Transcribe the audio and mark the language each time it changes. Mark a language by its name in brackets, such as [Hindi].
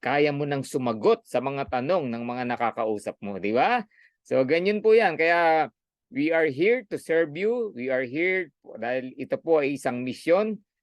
[Filipino] Kaya mo nang sumagot sa mga tanong ng mga nakakausap mo. Di ba? So, ganyan po yan. [English] Kaya, we are here to serve you. We are here [Filipino] dahil ito po ay isang misyon.